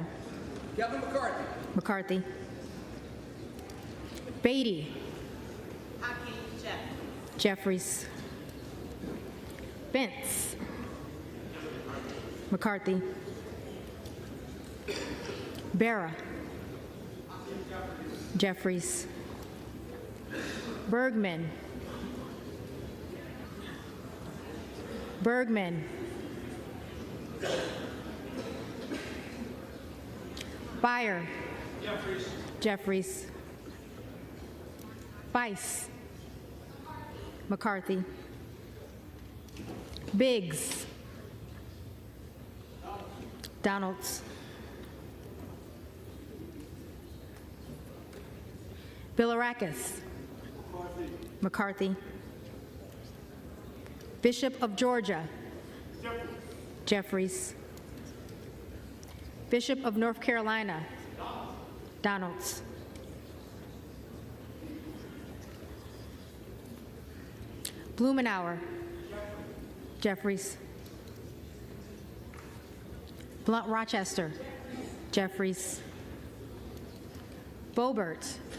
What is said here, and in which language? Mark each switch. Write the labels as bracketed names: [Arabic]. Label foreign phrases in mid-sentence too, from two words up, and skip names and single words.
[English] Kevin McCarthy. McCarthy. Beatty. Jeffries. Vince. McCarthy. Barra. Jeffries. Bergman. Bergman. Beyer. Jeffries. Bice. McCarthy. Biggs. Donalds. Bilirakis. McCarthy. Bishop of Georgia. Jeffries. Bishop of North Carolina. Donalds. Blumenauer. Jeffries. Blunt Rochester. Jeffries. Boebert.